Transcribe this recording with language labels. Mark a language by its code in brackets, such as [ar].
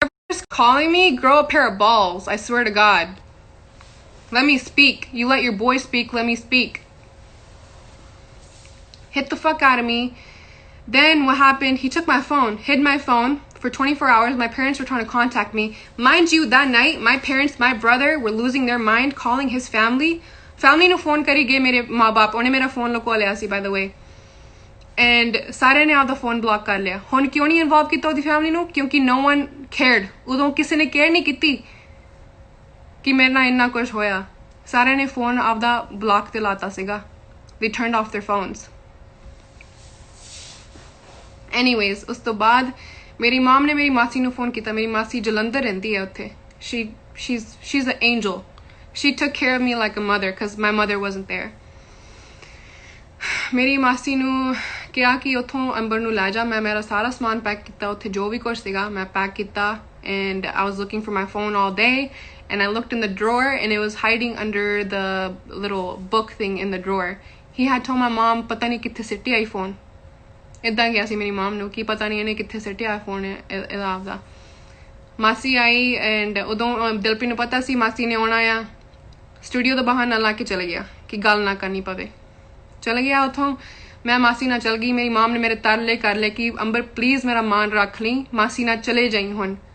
[en] Just calling me, grow a pair of balls, I swear to God. Let me speak. You let your boy speak, let me speak. Hit the fuck out of me. Then what happened, he took my phone, hid my phone for 24 hours. My parents were trying to contact me. Mind you, that night, my parents, my brother were losing their mind, calling his family [pa] ਨੂੰ phone ਕਰੀ ਗਏ ਮੇਰੇ ਮਾਂ-ਬਾਪ ਉਹਨੇ ਮੇਰਾ phone ਲੁਕੋ ਲਿਆ ਸੀ ਬਾਈ ਦ way and ਸਾਰਿਆਂ ਨੇ ਆਪਦਾ ਫੋਨ ਬਲੌਕ ਕਰ ਲਿਆ ਹੁਣ ਕਿਉਂ ਨਹੀਂ ਇਨਵੋਲਵ ਕੀਤਾ ਉਹਦੀ ਫੈਮਿਲੀ ਨੂੰ ਕਿਉਂਕਿ [en] no one cared [pa] ਉਦੋਂ ਕਿਸੇ ਨੇ ਕੇਅਰ ਨਹੀਂ ਕੀਤੀ ਕਿ ਮੇਰੇ ਨਾਲ ਇੰਨਾ ਕੁਝ ਹੋਇਆ ਸਾਰਿਆਂ ਨੇ ਫੋਨ ਆਪਦਾ ਬਲੌਕ ਤੇ ਲਾਤਾ ਸੀਗਾ [en] they turned off their phones anyways [pa] ਉਸ ਤੋਂ ਬਾਅਦ ਮੇਰੀ ਮਮ ਨੇ ਮੇਰੀ ਮਾਸੀ ਨੂੰ ਫੋਨ ਕੀਤਾ ਮੇਰੀ ਮਾਸੀ ਜਲੰਧਰ ਰਹਿੰਦੀ ਹੈ ਉੱਥੇ [en] she's an angel She took care of me like a mother because my mother wasn't there. [pa] ਮੇਰੀ ਮਾਸੀ ਨੂੰ ਕਿਹਾ ਕਿ ਉੱਥੋਂ ਅੰਬਰ ਨੂੰ ਲੈ ਜਾ ਮੈਂ ਮੇਰਾ ਸਾਰਾ ਸਮਾਨ ਪੈਕ ਕੀਤਾ [en] ਉੱਥੇ ਜੋ ਵੀ ਕੁਝ ਸੀਗਾ ਮੈਂ ਪੈਕ ਕੀਤਾ and I was looking for my phone all day and I looked in the drawer and it was hiding under the little book thing in the drawer. He had told my mom [pa] ਪਤਾ ਨਹੀਂ ਕਿੱਥੇ ਸਿੱਟਿਆ ਆਈ phone ਇਦਾਂ ਗਿਆ ਸੀ ਮੇਰੀ ਮਮ ਨੂੰ ਕਿ ਪਤਾ ਨਹੀਂ ਇਹਨੇ ਕਿੱਥੇ ਸਿੱਟਿਆ ਫੋਨ ਇਹਦਾ ਆਪਦਾ ਮਾਸੀ ਆਈ ਐਂਡ ਉਦੋਂ ਦਿਲਪ੍ਰੀਤ ਨੂੰ ਪਤਾ ਸੀ ਮਾਸੀ ਨੇ ਆਉਣਾ ਆ ਸਟੂਡੀਓ ਦਾ ਬਹਾਨਾ ਲਾ ਕੇ ਚਲੇ ਗਿਆ ਕਿ ਗੱਲ ਨਾ ਕਰਨੀ ਪਵੇ ਚਲੇ ਗਿਆ ਉੱਥੋਂ ਮੈਂ ਮਾਸੀ ਨਾਲ ਚਲ ਗਈ ਮੇਰੀ ਮਾਮ ਨੇ ਮੇਰੇ ਤਰਲੇ ਕਰ ਲਏ ਕਿ ਅੰਬਰ ਪਲੀਜ਼ ਮੇਰਾ ਮਾਨ ਰੱਖ ਲਈ ਮਾਸੀ ਨਾਲ ਚਲੇ ਜਾਈਂ ਹੁਣ